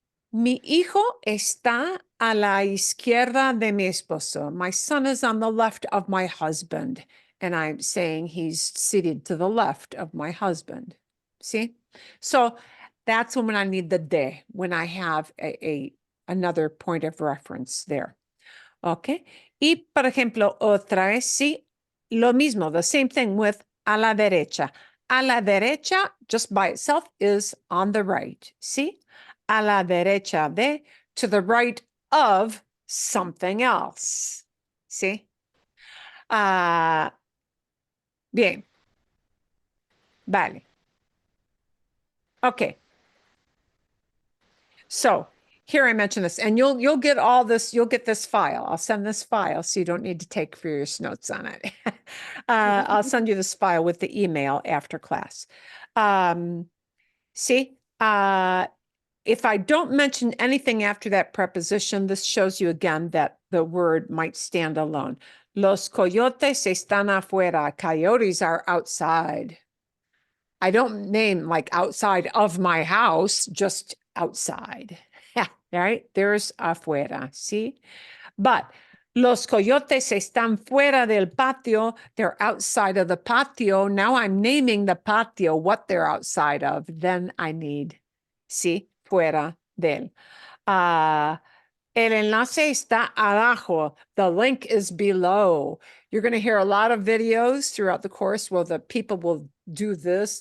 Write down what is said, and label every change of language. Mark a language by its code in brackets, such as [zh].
[es] Mi hijo está a la izquierda de mi esposo. [en] My son is on the left of my husband. And I'm saying he's seated to the left of my husband. See? So that's when I need the de, when I have another point of reference there. Okay. [es] Y por ejemplo, otra vez, sí, lo mismo, [en] the same thing with [es] a la derecha. A la derecha, [en] just by itself, is on the right. See? [es] A la derecha de, [en] to the right of something else. See? [es] Bien. Vale. Okay. [en] So here I mentioned this, and you'll get all this, you'll get this file. I'll send this file so you don't need to take furious notes on it. I'll send you this file with the email after class. See, if I don't mention anything after that preposition, this shows you again that the word might stand alone. [es] Los coyotes están afuera. [en] Coyotes are outside. I don't name like outside of my house, just outside. Right? There's afuera, see? But [es] los coyotes están fuera del patio. [en] They're outside of the patio. Now I'm naming the patio what they're outside of. Then I need, see, [es] fuera del. El enlace está abajo. [en] The link is below. You're going to hear a lot of videos throughout the course where the people will do this.